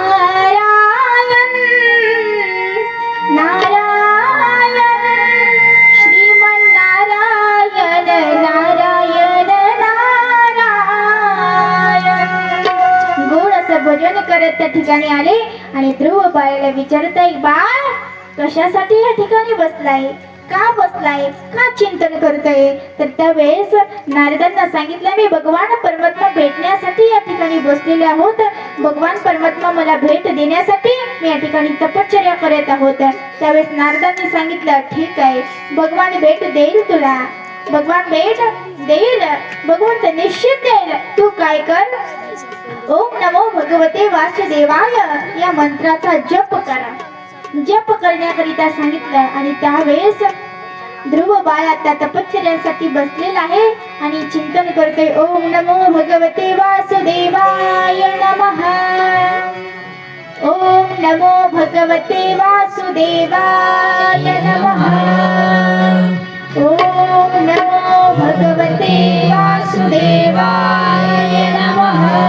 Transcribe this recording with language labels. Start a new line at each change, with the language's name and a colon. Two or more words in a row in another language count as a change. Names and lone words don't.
Marathi: नारायण नारायण श्रीमन नारायण नारायण नारायण. गोड ठिकाणी आले आणि ध्रुव बाळाला विचारताय, बाळ कशासाठी या ठिकाणी बसलाय, का बसलाय, का चिंतन करतोय? तर त्यावेळेस नारदांना सांगितलं, मी भगवान परमात्मा भेटण्यासाठी या ठिकाणी बसलेले आहोत. भगवान परमात्मा मला भेट देण्यासाठी मी या ठिकाणी तपश्चर्या करत आहोत. त्यावेळेस नारदांनी सांगितलं, ठीक आहे, भगवान भेट देईल तुला, भगवान भेट देईल, भगवंत निश्चित देईल. तू काय कर,
Sanskrit: ओम नमो भगवते वासुदेवाय
Marathi: या मंत्राचा जप करा. जप करण्याकरिता सांगितलं आणि त्यावेळेस ध्रुव बाळ आता तपश्चर्यासाठी बसलेला आहे आणि चिंतन करतोय,
Sanskrit: ओम नमो भगवते वासुदेवाय नमः, ओम नमो भगवते वासुदेवाय नमः, ओम नमो भगवते वासुदेवाय नमः.